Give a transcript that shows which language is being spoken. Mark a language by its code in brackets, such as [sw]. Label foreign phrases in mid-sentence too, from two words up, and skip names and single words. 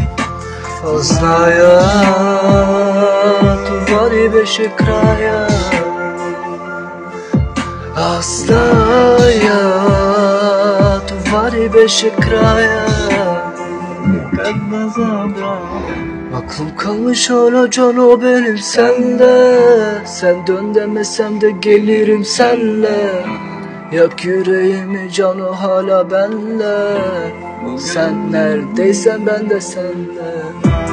[bg] Аз зная, това не беше края. Аз зная, това не беше kraya. Как да забравя? [tr] Aklım kalmış hala cano benim sende. Sen dön demesem de gelirim senle. Yak yüreğimi cano hala benle. Sen neredeysen ben de senle.